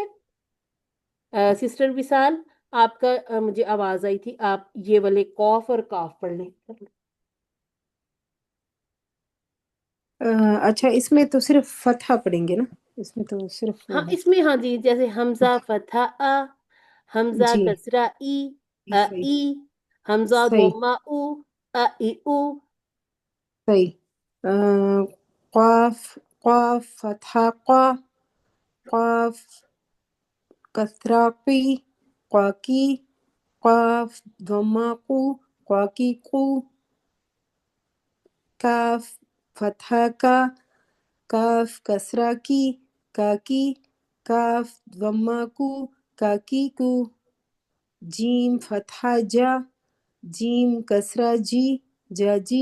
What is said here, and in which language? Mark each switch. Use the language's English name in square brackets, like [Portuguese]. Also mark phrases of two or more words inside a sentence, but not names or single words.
[Urdu] سسٹر وصال، آپ کا مجھے آواز آئی تھی، آپ یہ والے قوف اور کاف پڑھ لیں۔ اچھا، اس میں تو صرف فتحہ پڑھیں گے نا؟ اس میں تو صرف ہاں وہ ہے۔ اس میں، ہاں جی، جیسے حمزہ فتحہ آ، حمزہ جی کسرہ ای، صحیح ای، حمزہ صحیح ضمہ او، ا ای او، صحیح. قاف قاف فتحہ قا، قاف کسرہ قی، قاقی، قاف ضمہ قو، قاقی قو، کاف فتحہ کا، کاف کسرہ کی، کاکی، کاف ضمہ کو، کاکی کو، جیم فتحہ جا، جیم کسرہ جی، جاجی،